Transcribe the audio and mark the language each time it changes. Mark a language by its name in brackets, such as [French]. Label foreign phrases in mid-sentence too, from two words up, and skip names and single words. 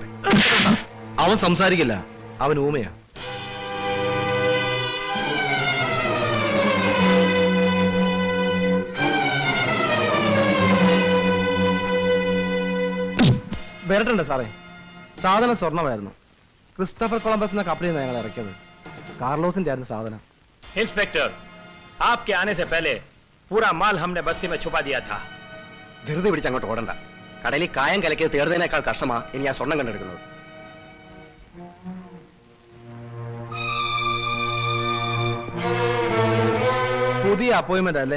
[Malayalam] അവൻ സംസാരിക്കില്ല, അവൻ ഊമയാ. വരട്ടെ സാറേ, സാധനം സ്വർണമായിരുന്നു. ക്രിസ്റ്റഫർ കൊളംബസ് എന്ന കപ്പലിൽ നിന്ന് ഞങ്ങൾ ഇറക്കിയത്. കാർലോസിന്റെ ആയിരുന്നു സാധനം. [Hindi] इंस्पेक्टर, आपके आने से पहले पूरा माल हमने बस्ती में छुपा दिया था. [Malayalam] ധൃതി പിടിച്ച് അങ്ങോട്ട് ഓടണ്ട. കടലിൽ കായം കലക്കിയത് തേടുന്നതിനേക്കാൾ കഷ്ടമാ ഇനി ആ സ്വർണം കണ്ടെടുക്കുന്നത്. പുതിയ അപ്പോയിന്റ്മെന്റ് അല്ലേ?